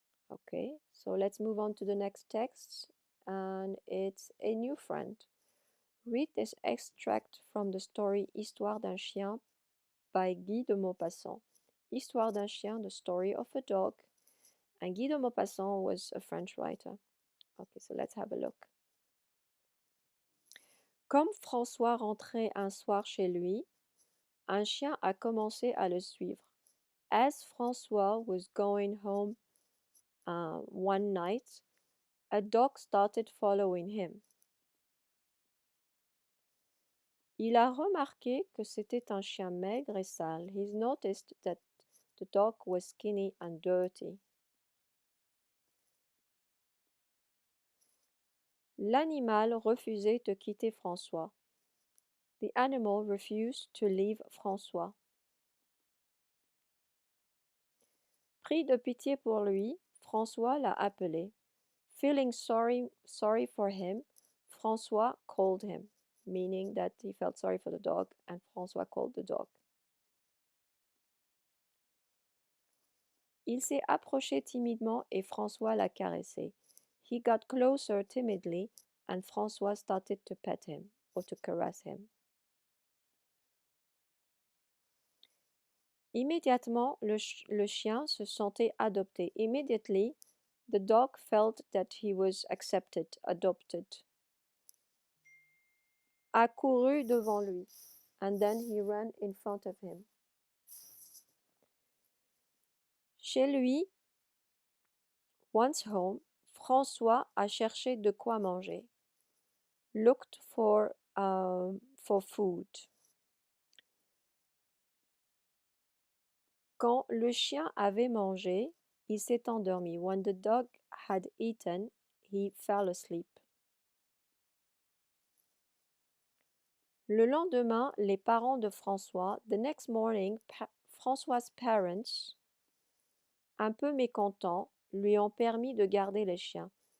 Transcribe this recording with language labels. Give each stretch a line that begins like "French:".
English: Okay, so let's move on to the next text, and it's a new friend. Read this extract from the story Histoire d'un chien by Guy de Maupassant. Histoire d'un chien, the story of a dog. And Guy de Maupassant was a French writer. Okay, so let's have a look.
French: Comme François rentrait un soir chez lui, un chien a commencé à le suivre.
English: As François was going home one night, a dog started following him.
French: Il a remarqué que c'était un chien maigre et sale.
English: He's noticed that the dog was skinny and dirty.
French: L'animal refusait de quitter François.
English: The animal refused to leave François.
French: Pris de pitié pour lui, François l'a appelé.
English: Feeling sorry for him, François called him, meaning that he felt sorry for the dog and François called the dog.
French: Il s'est approché timidement et François l'a caressé.
English: He got closer timidly and François started to pet him or to caress him.
French: Immédiatement, le chien se sentait adopté.
English: Immediately, the dog felt that he was accepted, adopted.
French: Accourut devant lui,
English: and then he ran in front of him.
French: Chez lui,
English: once home,
French: François a cherché de quoi manger.
English: Looked for food.
French: Quand le chien avait mangé, il s'est endormi.
English: When the dog had eaten, he fell asleep.
French: Le lendemain, les parents de François,
English: the next morning, François's parents,
French: un peu mécontents, lui ont permis de garder le chien.